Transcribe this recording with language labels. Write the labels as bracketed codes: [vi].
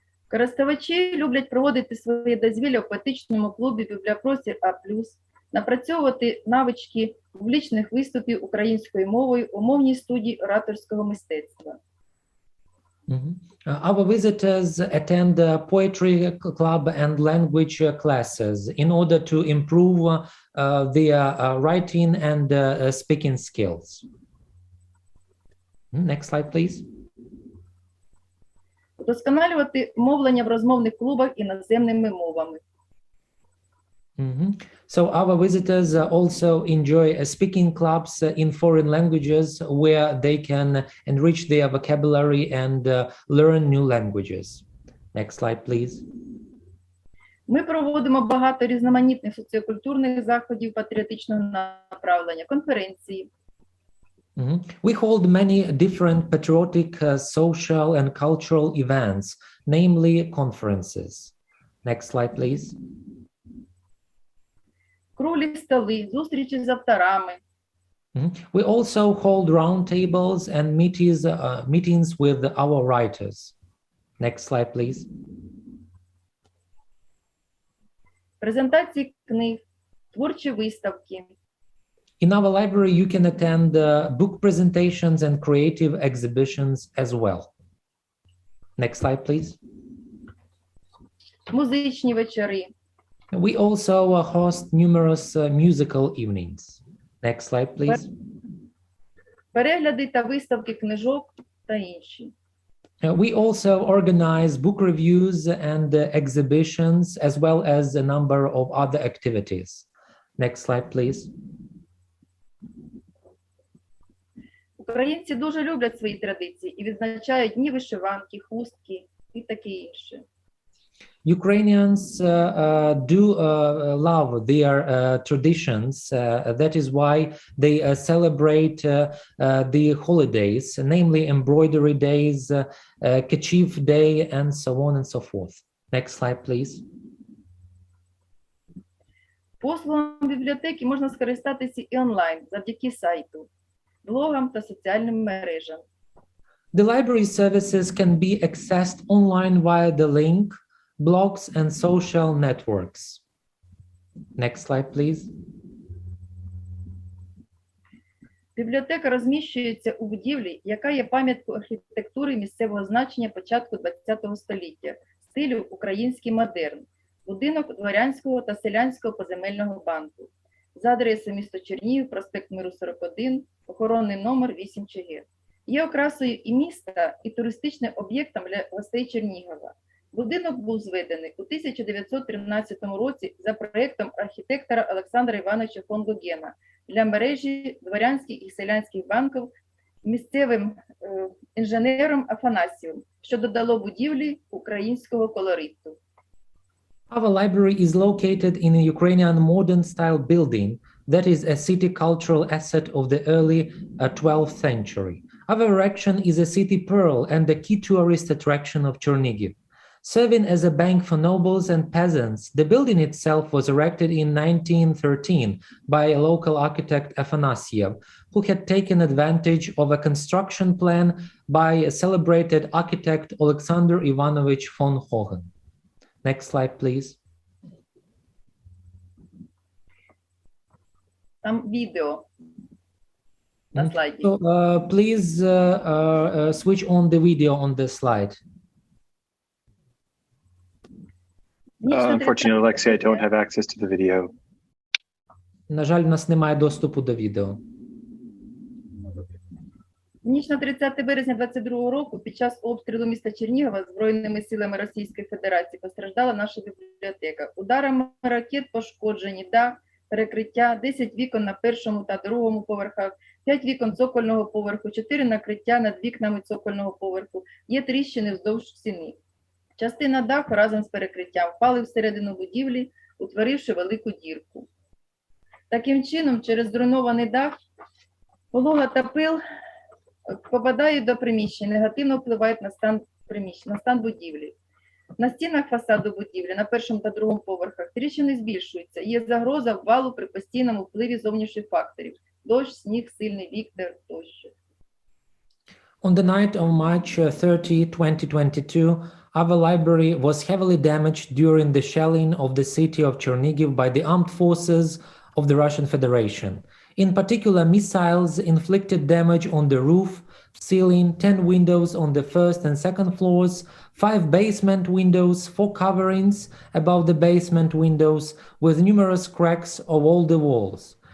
[uk] Користувачі люблять проводити своє дозвілля в поетичному клубі «Бібліопростір А+», напрацьовувати навички публічних виступів українською мовою у мовній студії ораторського мистецтва. [en] Our visitors attend poetry club and language classes in order to improve their writing and speaking skills. Next slide, please. [uk] Удосконалювати мовлення в розмовних клубах іноземними мовами. [en] So our visitors also enjoy speaking clubs in foreign languages where they can enrich their vocabulary and learn new languages. Next slide, please. [uk] Ми проводимо багато різноманітних соціокультурних заходів патріотичного направлення, конференції. [en] We hold many different patriotic, social and cultural events, namely conferences. Next slide, please. [uk] Круглі столи, зустрічі з авторами. [en] We also hold roundtables and meetings with our writers. Next slide, please. [uk] Презентації книг, творчі виставки. [en] In our library, you can attend book presentations and creative exhibitions as well. Next slide, please. [uk] Музичні вечори. [en] We also host numerous musical evenings. Next slide, please. [uk] Перегляди та виставки книжок та інші. [en] We also organize book reviews and exhibitions, as well as a number of other activities. Next slide, please. [uk] Українці дуже люблять свої традиції і відзначають дні вишиванки, хустки і таке інше. [en] Ukrainians do love their traditions. That is why they celebrate the holidays, namely embroidery days, Kachif Day, and so on and so forth. Next slide, please. [uk] Послугами бібліотеки можна скористатися і онлайн завдяки сайту, блогам та соціальним мережам. [en] The library services can be accessed online via the link, blogs, and social networks. Next slide, please. [uk] Бібліотека розміщується у будівлі, яка є пам'яткою архітектури місцевого значення початку ХХ століття, стилю український модерн. будинок Дворянського та Селянського поземельного банку за адресою місто Чернігів, проспект Миру 41, охоронний номер 8 ЧГ. Є окрасою і міста, і туристичним об'єктом для гостей Чернігова. Будинок був зведений у 1913 році за проєктом архітектора Олександра Івановича фон Гогена для мережі дворянських і селянських банків місцевим інженером Афанасьєвим, що додало будівлі українського колориту. [en] Our library is located in a Ukrainian modern style building that is a city cultural asset of the early 12th century. Our erection is a city pearl and a key tourist attraction of Chernihiv. Serving as a bank for nobles and peasants, the building itself was erected in 1913 by a local architect Afanasyev, who had taken advantage of a construction plan by a celebrated architect Alexander Ivanovich von Hohen. Next slide, please. [uk] Там відео на слайді. [en] So, please switch on the video on this slide. Unfortunately, Alexei, I don't have access to the video. [uk] На жаль, у нас немає доступу до відео. Ніч на 30 березня 22 року під час обстрілу міста Чернігова Збройними силами Російської Федерації постраждала наша бібліотека. Ударами ракет пошкоджені дах, перекриття, 10 вікон на першому та другому поверхах, 5 вікон цокольного поверху, 4 накриття над вікнами цокольного поверху, є тріщини вздовж стіни. Частина даху разом з перекриттям впали всередину будівлі, утворивши велику дірку. Таким чином, через зруйнований дах, волога та пил попадають до приміщень, негативно впливають на стан приміщення, на стан будівлі. На стінах фасаду будівлі, на першому та другому поверхах, тріщини збільшуються. Є загроза обвалу при постійному впливі зовнішніх факторів – дощ, сніг, сильний вітер тощо. [en] On the night of March 30, 2022, our library was heavily damaged during the shelling of the city of Chernihiv by the armed forces of the Russian Federation. In particular, missiles inflicted damage on the roof, ceiling, 10 windows on the first and second floors, 5 basement windows, 4 coverings above the basement windows, with numerous cracks of all the walls.